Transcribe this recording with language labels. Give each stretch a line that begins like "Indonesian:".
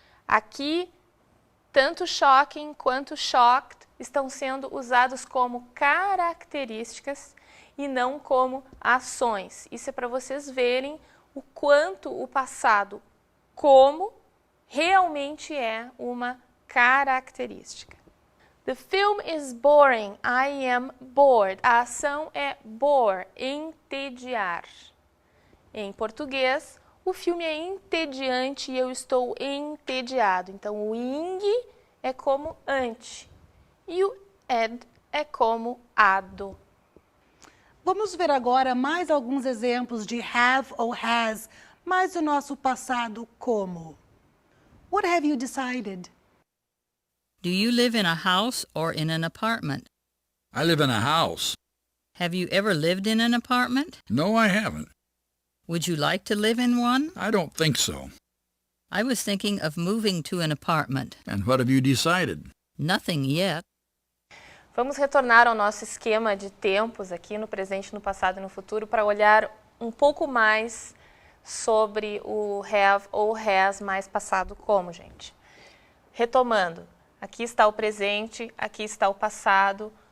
Portuguese: Aqui, tanto shocking quanto shocked estão sendo usados como características e não como ações. Isso é para vocês verem o quanto o passado como realmente é uma característica.
English: The film is boring, I am bored.
Portuguese: A ação é bore, entediar. Em português, o filme é entediante e eu estou entediado. Então, o ing é como ante e o ed é como ado. Vamos ver agora mais alguns exemplos de have ou has, mas o nosso passado como.
English: What have you decided? Do you live in a house or in an apartment? I live in a house. Have you ever lived in an apartment? No, I haven't. Would you like to live in one? I don't think so. I was thinking of moving to an apartment. And what have you decided? Nothing yet.
Portuguese: Vamos retornar ao nosso esquema de tempos aqui no presente, no passado e no futuro para olhar um pouco mais sobre o have ou has mais passado como, gente. Retomando, aqui está o presente, aqui está o passado.